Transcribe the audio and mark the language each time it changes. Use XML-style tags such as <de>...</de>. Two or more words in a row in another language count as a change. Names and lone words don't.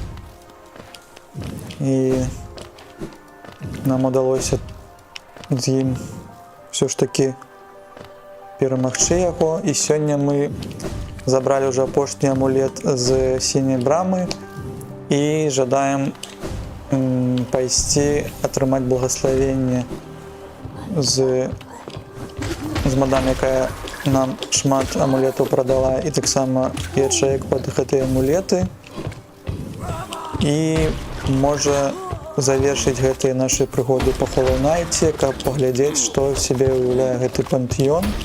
<uk>І нам удалося з ним все ж таки перемогти його. І сьогодні ми забрали вже апошній амулет з синьої брами і жадаємо</uk> <be>пайсці атрымаць благословение з мадам, якая нам шмат амулетаў прадала, і таксама ячэек пад гэтыя амулеты. і можа завершыць гэтыя нашы прыгоды па Hollow Knight, каб паглядзець, што сябе ўяўляе гэты пантэон.</be>